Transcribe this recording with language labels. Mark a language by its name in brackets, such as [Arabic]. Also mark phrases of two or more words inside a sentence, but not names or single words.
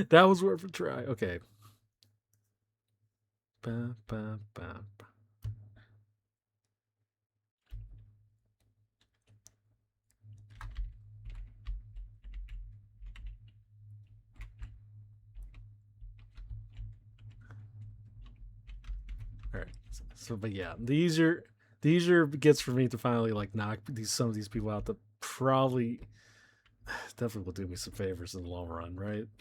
[English] That was worth a try. Okay. Ba, ba, ba, ba. All right. So, but yeah, the easier it gets for me to finally like knock some of these people out that probably definitely will do me some favors in the long run, right?